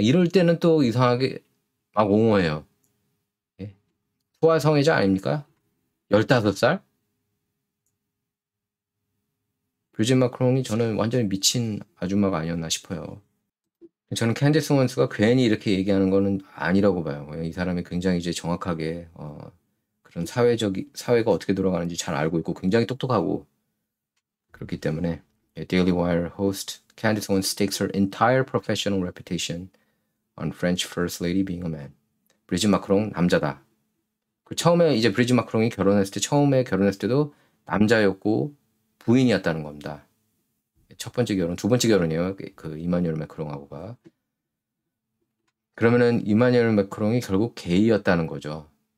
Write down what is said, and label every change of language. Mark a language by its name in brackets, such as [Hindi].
[Korean] 이럴 때는 또 이상하게 막 옹호해요. 예. 소아 성애자 아닙니까? 15살? 브리짓 마크롱이 저는 완전히 미친 아줌마가 아니었나 싶어요. 저는 캔디스 원스가 괜히 이렇게 얘기하는 거는 아니라고 봐요. 이 사람이 굉장히 이제 정확하게 그런 사회가 어떻게 돌아가는지 잘 알고 있고 굉장히 똑똑하고 그렇기 때문에 [English] Daily Wire host Candice Owens stakes her entire professional reputation on French First Lady being a man. [Korean] 브리짓 마크롱 남자다. 처음에 이제 브리짓 마크롱이 처음에 결혼했을 때도 남자였고 부인이었다는 겁니다. 첫 번째 결혼, 두 번째 결혼이에요. 이마누엘 마크롱하고가. 그러면은 이마누엘 마크롱이 결국 게이였다는 거죠.